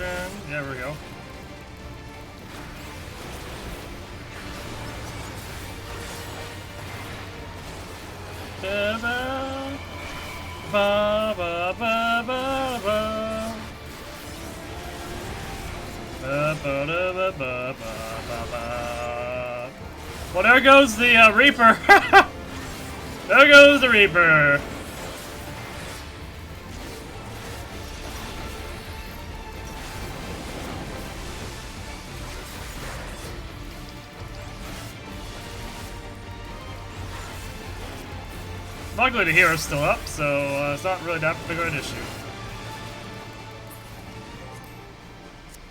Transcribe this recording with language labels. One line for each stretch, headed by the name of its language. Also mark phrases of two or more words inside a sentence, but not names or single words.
English: There we go. Ba ba ba ba ba ba ba. Ba ba da ba ba ba ba. Well, there goes the Reaper. There goes the Reaper. Luckily the hero's still up, so it's not really that big of an issue.